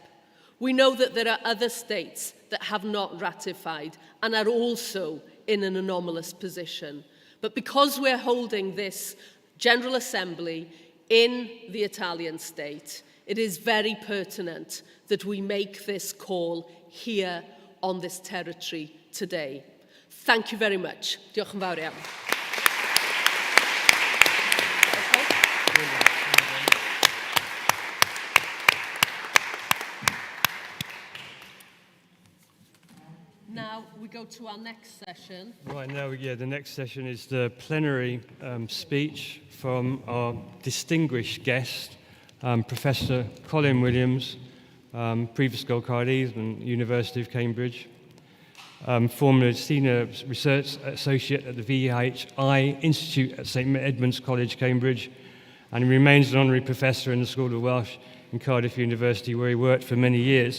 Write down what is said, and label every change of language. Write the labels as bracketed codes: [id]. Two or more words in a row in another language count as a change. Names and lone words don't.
[en] We know that there are other states that have not ratified and are also in an anomalous position. But because we're holding this General Assembly in the Italian state, it is very pertinent that we make this call here on this territory today. Thank you very much. [cy] Diolch yn fawr iawn. [en] Now we go to our next session. Right, now, the next session is the plenary speech from our distinguished guest, Professor Colin Williams, Prifysgol Caerdydd and University of Cambridge, former Senior Research Associate at the VHI Institute at St Edmund's College, Cambridge, and he remains an honorary professor in the School of Welsh in Cardiff University, where he worked for many years.